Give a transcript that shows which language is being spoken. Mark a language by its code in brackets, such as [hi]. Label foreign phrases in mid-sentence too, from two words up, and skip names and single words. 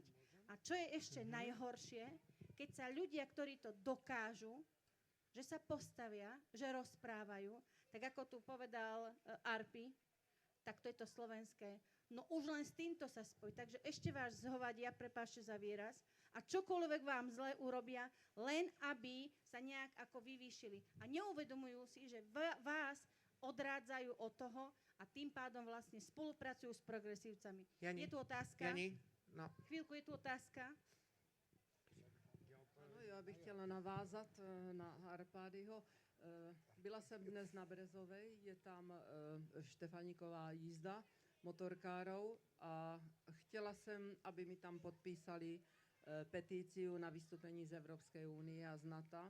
[sk] A čo je ešte najhoršie, keď sa ľudia, ktorí to dokážu, že sa postavia, že rozprávajú, tak ako tu povedal Arpi, tak to je to slovenské, no už len s týmto sa spojí. Takže ešte vás zhovadia, prepáčte za výraz, a čokoľvek vám zle urobia, len aby sa nejak ako vyvýšili. A neuvedomujú si, že vás odrádzajú od toho a tým pádom vlastne spolupracujú s progresívcami. Jani, je tu otázka? Jani, no. Chvíľku, je tu otázka? [cs] Ano, já bych chtěla navázat na Arpádyho. Byla jsem dnes na Brezovej, je tam Štefaníková jízda motorkárov a chtěla jsem, aby mi tam podpísali petíciu na vystúpení z Evropské únie a z NATO.